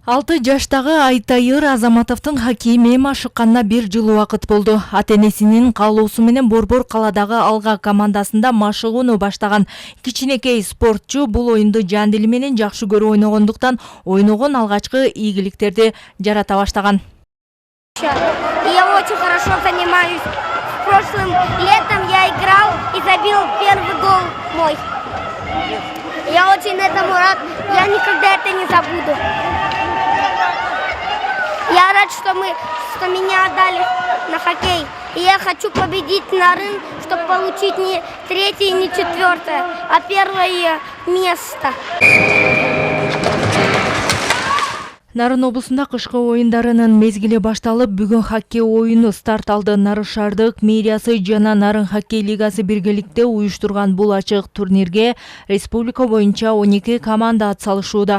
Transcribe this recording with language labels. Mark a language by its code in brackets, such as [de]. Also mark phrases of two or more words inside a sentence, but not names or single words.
[ky] 6 жаштагы Айтайыр Азаматовдун хоккей менен ашыкканына 1 жыл убакыт болду. Ата-энесинин каалоосу менен Борбор каладагы Алга командасында машыгууну баштаган кичинекей спортчу бул оюнду жан дили менен жакшы көрүп ойногондуктан ойногон алгачкы ийгиликтерди жарата баштаган. [ru] Я очень хорошо занимаюсь. Прошлым летом я играл и забил первый гол мой. Я очень этому рад. Я никогда это не забуду. Я рад, что меня отдали на хоккей. И я хочу победить на рынке, чтобы получить не 3-е, не 4-е, а 1-е место. [ky] Нарын облусунда кышкы оюндарынын мезгили башталып, бүгүн хоккей оюну старт алды. Нарын шаардык мэриясы жана Нарын хоккей лигасы биргеликте уюштурган бул ачык турнирге республика боюнча 12 команда атсалышууда.